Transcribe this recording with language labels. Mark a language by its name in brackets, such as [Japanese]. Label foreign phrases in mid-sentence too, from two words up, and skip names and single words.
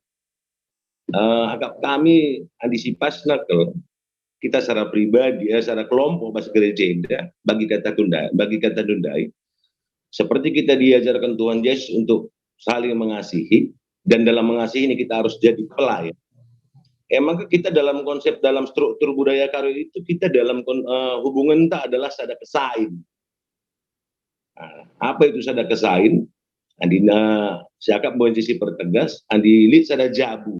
[Indonesian] Agak kami antisipasi kalau kita secara pribadi, secara kelompok bahasa gereja bagi kata Dundai, seperti kita diajarkan Tuhan Yesus untuk saling mengasihi, dan dalam mengasihi ini kita harus jadi pelayan. Maka kita dalam konsep dalam struktur budaya karo itu kita dalam hubungan tak adalah [Batak Karo] sada kesain. [Indonesian] Apa itu [Batak Karo] sada kesain? Andina siakap posisi pertegas, andi lit sada jabu.